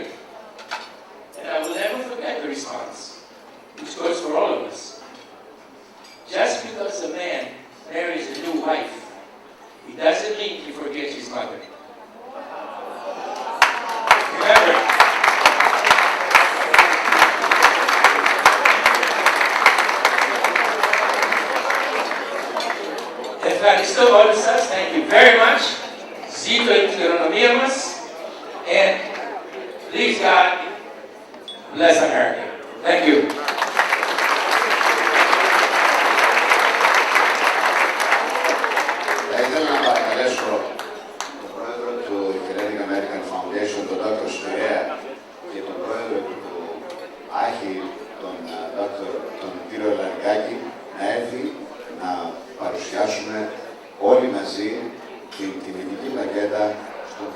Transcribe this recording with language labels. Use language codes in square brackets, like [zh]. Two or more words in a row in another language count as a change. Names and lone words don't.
[en] And I will never forget the response, which goes for all of us. Just because a man marries a new wife, it doesn't mean he forgets his mother. Remember, [el] Ευχαριστώ όλους σας. [en] Thank you very much. [el] Ζήτω η κληρονομία μας. [en] And please God, bless America. Thank you. [el] Θα ήθελα να παρακαλέσω τον πρόεδρο του Hellenic American Foundation, τον Dr. Σπυρέα, και τον πρόεδρο του Άχη, τον κύριο Λαργκάκη, να έρθει να παρουσιάσουμε όλοι μαζί την τιμητική πλακέτα στον T.